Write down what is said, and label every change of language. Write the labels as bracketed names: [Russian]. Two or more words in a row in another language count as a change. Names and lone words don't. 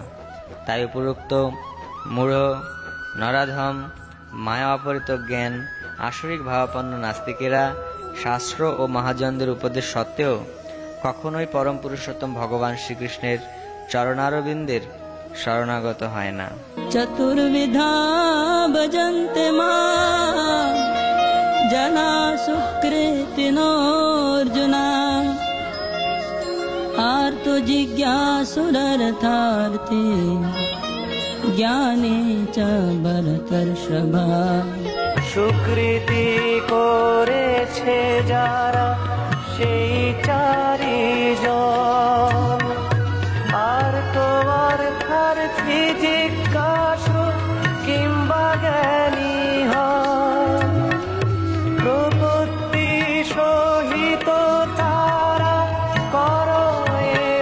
[Bangla] তাই উপরোক্ত মূঢ়, নরাধম, মায়া অপহৃত জ্ঞান আসরিক ভাবাপন্ন নাস্তিকেরা শাস্ত্র ও মহাজনদের উপদেশ সত্ত্বেও কখনোই পরম পুরুষোত্তম ভগবান শ্রীকৃষ্ণের চরণারবিন্দের শরণাগত হয় না। [Sanskrit] চতুর্বিধা ভজন্তে মাম জনা সুকৃতিনোর্জুনা আর্তো জিজ্ঞাসুরর্থার্থী জ্ঞানে চ ভরতর্ষভা। [Bangla] সুকৃতি করেছে যারা সেই চারিজন, আর তোমার অর্থার্থী জিজ্ঞাসু কিংবা জ্ঞানী হন, প্রপত্তি সহিত তারা করো এ